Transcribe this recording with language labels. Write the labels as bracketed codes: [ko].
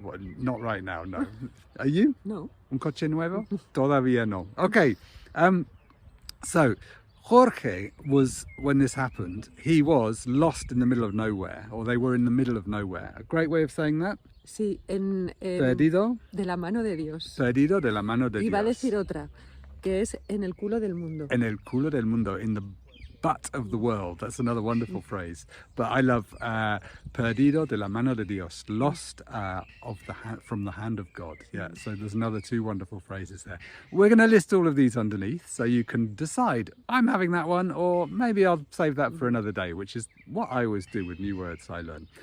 [en] Well, not right now, no. Are you? No. [es] Un coche nuevo? Todavía no. Okay. [en] So Jorge was, when this happened, he was lost in the middle of nowhere, or they were in the middle of nowhere. A great way of saying that? [es] Sí, Perdido. De la mano de Dios. Perdido de la mano de Dios. Iba a decir otra, que es en el culo del mundo. [en] En el culo del mundo, in the butt of the world. That's another wonderful phrase. But I love perdido de la mano de Dios, lost from the hand of God. Yeah, so there's another 2 wonderful phrases there. We're going to list all of these underneath so you can decide, I'm having that one, or maybe I'll save that for another day, which is what I always do with new words I learn.